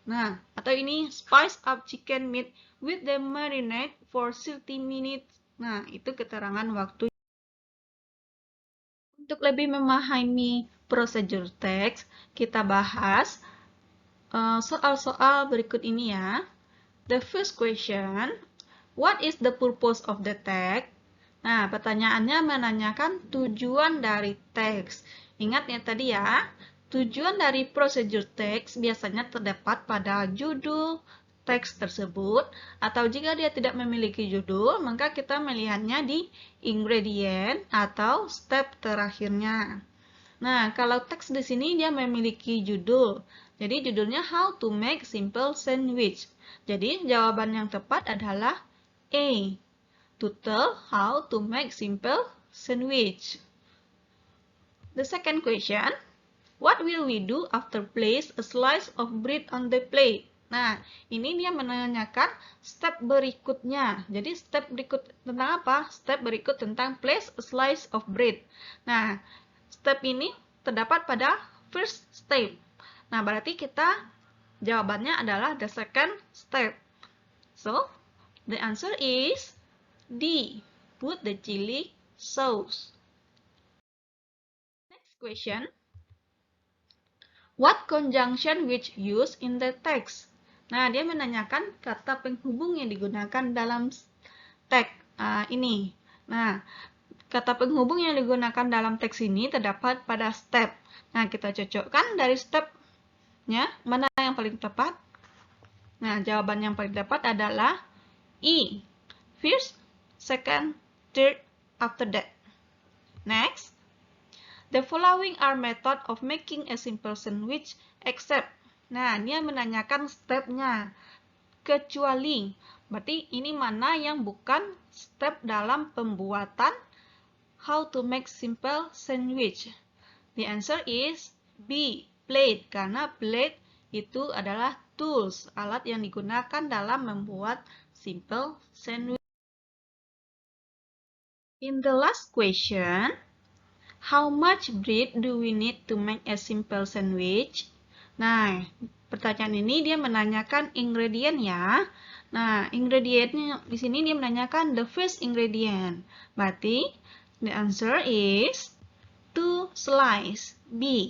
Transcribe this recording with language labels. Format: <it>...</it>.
<id>Nah, atau ini,</id> <en>spice up chicken meat with the marinade for 30 minutes.</en> <id>Nah, itu keterangan waktu. Untuk lebih memahami procedure text, kita bahas soal-soal berikut ini ya.</id> <en>The first question, what is the purpose of the text?</en> <id>Nah, pertanyaannya menanyakan tujuan dari teks. Ingat ya tadi ya, tujuan dari procedure text biasanya terdapat pada judul teks tersebut, atau jika dia tidak memiliki judul, maka kita melihatnya di ingredient atau step terakhirnya. Nah, kalau teks di sini dia memiliki judul. Jadi judulnya</id> <en>How to Make Simple Sandwich.</en> <id>Jadi jawaban yang tepat adalah A.</id> <en>To tell how to make simple sandwich. The second question, what will we do after place a slice of bread on the plate?</en> <id>Nah, ini dia menanyakan step berikutnya. Jadi step berikut tentang apa? Step berikut tentang</id> <en>place a slice of bread.</en> <id>Nah, step ini terdapat pada first step. Nah, berarti kita jawabannya adalah</id> <en>the second step. So, the answer is D. Put the chili sauce. Next question. What conjunction which used in the text?</en> <id>Nah, dia menanyakan kata penghubung yang digunakan dalam teks ini. Nah, kata penghubung yang digunakan dalam teks ini terdapat pada step. Nah, kita cocokkan dari stepnya, mana yang paling tepat? Nah, jawaban yang paling tepat adalah E.</id> <en>First, second, third, after that. Next, the following are method of making a simple sandwich except.</en> <id>Nah, dia menanyakan stepnya. Kecuali. Berarti ini mana yang bukan step dalam pembuatan</id> <en>how to make simple sandwich. The answer is B. Plate.</en> <id>Karena plate itu adalah tools, alat yang digunakan dalam membuat simple sandwich.</id> <en>In the last question, how much bread do we need to make a simple sandwich?</en> <id>Nah, pertanyaan ini dia menanyakan ingredient ya. Nah, ingredientnya di sini dia menanyakan</id> <en>the first ingredient.</en> <id>Berarti</id> <en>the answer is 2 slice, B.</en>